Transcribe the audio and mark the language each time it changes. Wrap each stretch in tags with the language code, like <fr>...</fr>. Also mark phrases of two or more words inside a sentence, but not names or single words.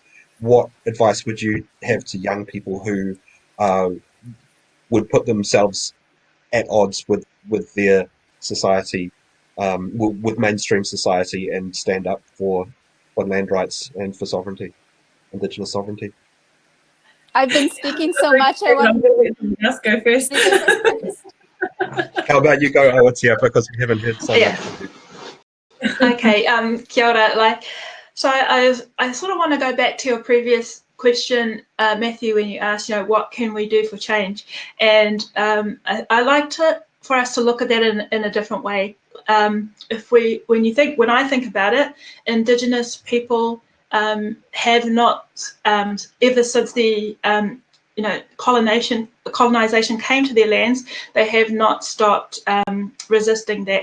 <en>What advice would you have to young people who would put themselves at odds with their society, with mainstream society, and stand up for land rights and for sovereignty, Indigenous sovereignty? I've been speaking so much. I I'm want going to let someone else go first. How about you go, Awatia, because we haven't heard so Yeah. much from you.</en> <mi>Okay, kia ora.</mi> <en>So I sort of want to go back to your previous question, Matthew, when you asked, what can we do for change? And I like for us to look at that in a different way. When I think about it, Indigenous people have not, ever since the colonization came to their lands, they have not stopped resisting that.</en>